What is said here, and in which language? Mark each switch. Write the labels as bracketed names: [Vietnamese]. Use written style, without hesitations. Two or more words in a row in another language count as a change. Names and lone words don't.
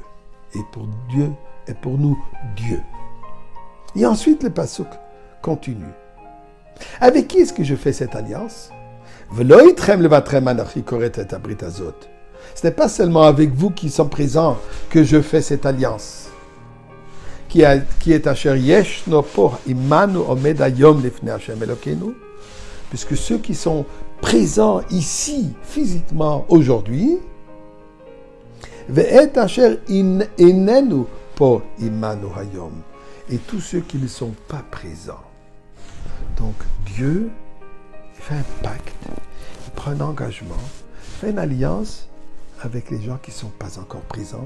[French] Et pour Dieu est pour nous Dieu. Et ensuite le pasuk continue. Avec qui est-ce que je fais cette alliance? Ce n'est pas seulement avec vous qui sont présents que je fais cette alliance. Qui est [Hebrew] אשר ישנו פה עמנו עומד היום לפני ה' אלוקינו. [French] Puisque ceux qui sont présents ici, physiquement, aujourd'hui, [Hebrew] ואת אשר איננו פה עמנו היום. [French] Et tous ceux qui ne sont pas présents. Donc Dieu fait un pacte, il prend un engagement, fait une alliance avec les gens qui ne sont pas encore présents.